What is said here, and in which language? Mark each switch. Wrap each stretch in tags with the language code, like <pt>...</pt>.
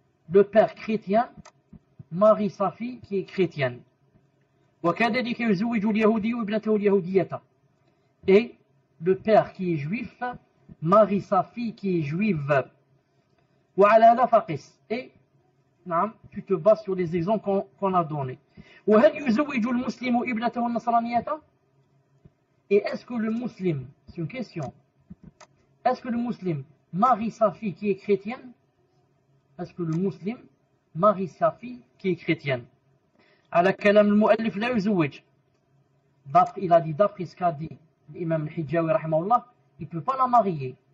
<fr>Le père chrétien marie sa fille qui est chrétienne.</fr> <ar>وكذلك يزوج اليهودي ابنته اليهودية.</ar> <fr>Et le père qui est juif marie sa fille qui est juive.</fr> <ar>وعلى هذا فقس.</ar> <fr>Et tu te bases sur les exemples qu'on a donnés.</fr> <ar>وهل يزوج المسلم ابنته النصرانية?</ar> <fr>Et est-ce que le musulman, c'est une question, est-ce que le musulman marie sa fille qui est chrétienne? Est-ce que le musulman marie sa fille qui est chrétienne?</fr> <ar>على كلام المؤلف لا يزوج.</ar> <fr>Il a dit d'après ce qu'a dit l'imam al-Hijjawi rahimahullah, il ne peut pas la marier.</fr>